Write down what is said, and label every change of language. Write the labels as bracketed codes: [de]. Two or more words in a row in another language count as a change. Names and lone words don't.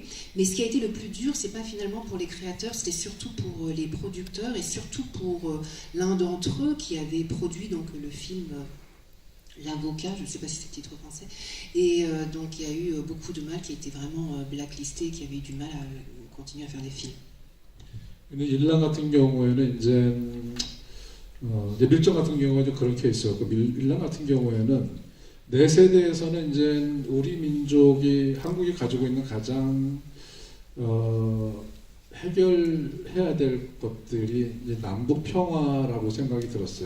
[fr] Mais ce qui a été le plus dur, c'est pas finalement pour les créateurs, c'était surtout pour les producteurs et surtout pour l'un d'entre eux qui avait produit donc le film L'Avocat, je ne sais pas si c'est le titre français. Et donc, il y a eu beaucoup de mal qui étaient vraiment blacklistés, qui avaient eu du mal à continuer à faire des films. [ko] 근데 일랑 같은 경우에는 이제 밀정 같은 경우가 그런 케이스였고 일랑 같은 경우에는 내 세대에서는 이제 우리 민족이 한국이 가지고 있는 가장 해결해야 될 것들이 이제 남북 평화라고 생각이 들었어요.